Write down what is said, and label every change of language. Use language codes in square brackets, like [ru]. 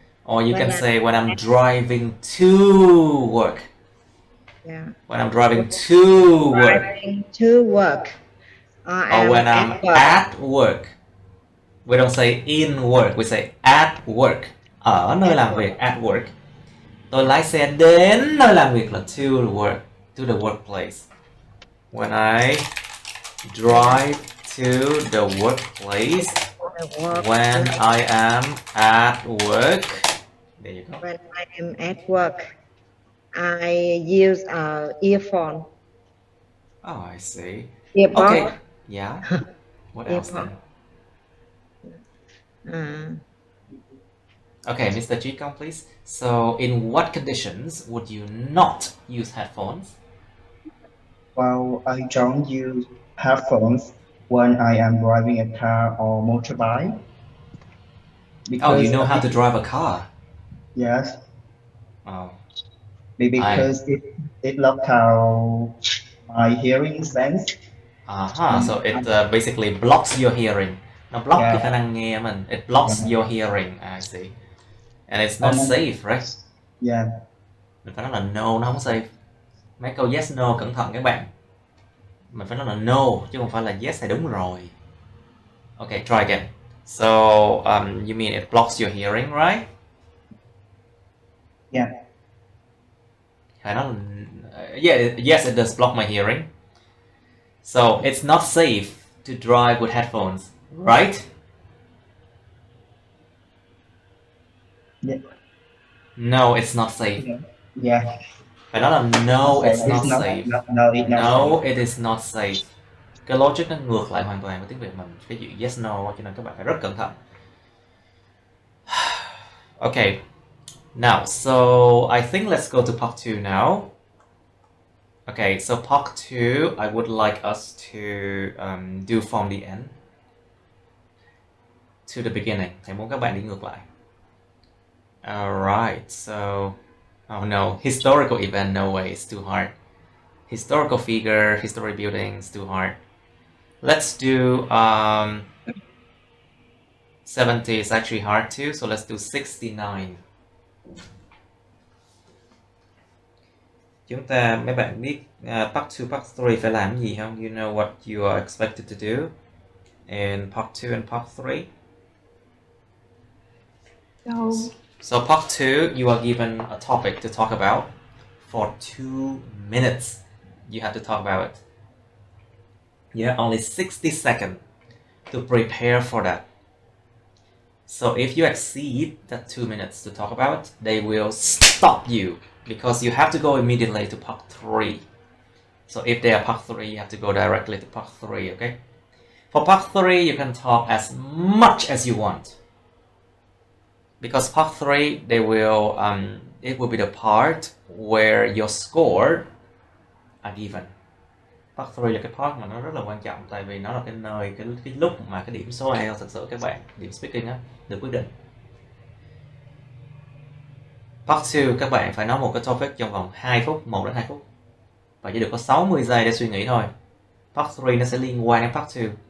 [en] Or you can say when I'm driving to work. Yeah. When I'm driving to work. Driving to work. Or when I'm at work. We don't say in work, we say at work. [vi] Ở nơi làm việc, [en] at work. [vi] Tôi lái xe đến nơi làm việc là [en] to the workplace. When I drive to the workplace, when I am at work. There you go. When I am at work. I use earphone. Oh, I see. Earpod. Okay. Yeah. What else then? Okay, Mr. Chikong, please. So, in what conditions would you not use headphones? Well, I don't use headphones when I am driving a car or motorbike. Oh, you Because know how to drive a car? yes, Oh, because it locked out my hearing sense. So it basically blocks your hearing. [vi] Nó block cái khả năng nghe mình. [en] It blocks your hearing. I see. And it's not safe, right? Yeah. [vi] Mình phải nói là no, nó không safe. Mấy câu yes no cẩn thận các bạn. Mình phải nói là no chứ không phải là yes hay đúng rồi. [en] Okay, try again. So you mean it blocks your hearing, right? Yeah. [vi] Phải nói là [en] yes, it does block my hearing. So it's not safe to drive with headphones, right? Yeah. No, it's not safe. Yeah. [vi] Phải nói là [en] no, it's not safe. No, it is not safe. [vi] Cái logic nó ngược lại hoàn toàn với tiếng Việt mình. Cái chuyện yes no, cho nên các bạn phải rất cẩn thận. [en] Okay. Now, so I think let's go to part 2 now. Okay, so part 2, I would like us to do from the end to the beginning. [vi] Thầy muốn các bạn đi ngược lại. [en] Alright, so... Oh no, historical event, no way, it's too hard. Historical figure, history buildings, too hard. Let's do 70 is actually hard too, so let's do 69. [vi] Chúng ta, mấy bạn biết part 2, part 3 phải làm gì không? [en] You know what you are expected to do in part 2 and part 3? No. So part 2, you are given a topic to talk about. For 2 minutes, you have to talk about it. You have only 60 seconds to prepare for that. So if you exceed that 2 minutes to talk about it, they will stop you because you have to go immediately to part 3. So if they are part 3, you have to go directly to part 3, okay? For part 3, you can talk as much as you want. Because part 3, they will it will be the part where your score are given. [vi] Part 3 là cái part mà nó rất là quan trọng, tại vì nó là cái nơi, cái lúc mà cái điểm số IELTS thực sự các bạn, điểm speaking á, được quyết định. Part 2, các bạn phải nói một cái topic trong vòng 2 phút, 1 đến 2 phút. Và chỉ được có 60 giây để suy nghĩ thôi. Part 3 nó sẽ liên quan đến Part 2.